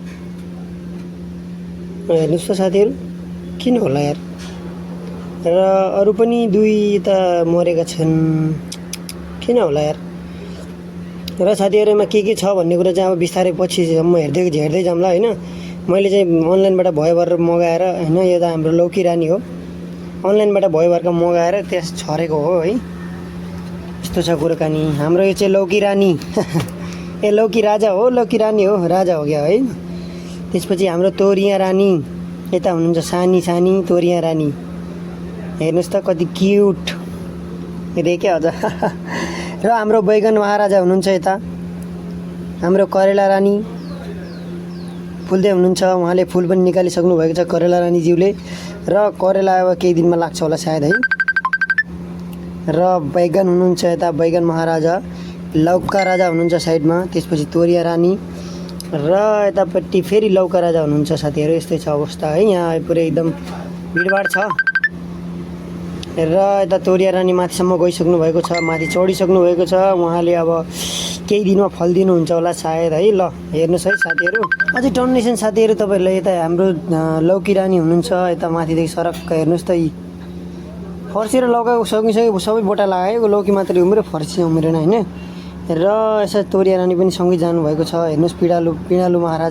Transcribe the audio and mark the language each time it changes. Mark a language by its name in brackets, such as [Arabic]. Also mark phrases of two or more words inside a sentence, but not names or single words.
[Nepali] हेर्नुस् त साथीहरु किन होला यार र अरु पनि दुई त मरेका छन् किन होला यार र साथीहरुमा के छ भन्ने कुरा चाहिँ अब बिस्तारै पछि सम्म हेर्दै जाम्ला हैन मैले चाहिँ अनलाइनबाट भयो भएर मगाएर हैन यो त हाम्रो लौकी रानी हो अनलाइनबाट भयो भएर मगाएर त्यस छरेको हो है यस्तो छ कुराकानी हाम्रो यो चाहिँ लौकी रानी ए लौकी राजा हो लौकी रानी हो राजा हो क्या है त्यसपछि हाम्रो तोरिया रानी यता हुनुहुन्छ सानी तोरिया रानी हेर्नुस् त कति क्यूट देखे अझ र हाम्रो बैगन महाराजा हुनुहुन्छ यता हाम्रो करेला रानी फुल्दै हुनुहुन्छ उहाँले फुल पनि निकालिसक्नु भएको छ करेला रानी ज्यूले र करेला अब केही दिनमा लाग्छ होला सायद है र बैगन हुनुहुन्छ यता बैगन महाराजा लौका राजा हुनुहुन्छ साइडमा त्यसपछि तोरिया रानी र यतापट्टि फेरि लौका राजा हुनुहुन्छ साथीहरु यस्तै छ अवस्था है यहाँ पुरै एकदम भिडभाड छ र यता तोरिया रानी माथिसम्म गइसक्नु भएको छ माथि चढिसक्नु भएको छ उहाँले अब केही दिनमा फल दिनुहुन्छ होला सायद है ल हेर्नुस् है साथीहरु अझै टन्नेसन साथीहरु तपाईहरुले यता हाम्रो लौकी रानी हुनुहुन्छ यता माथिदेखि सरक्क हेर्नुस् त फर्सी र लौकाको सँगै सबै बोटा लगाएको लौकी मात्रै उम्रे फर्सी उम्रेन हैन र यसो तोरिया रानी पनि सँगै जानुभएको छ हेर्नुस् पिडालु महाराजा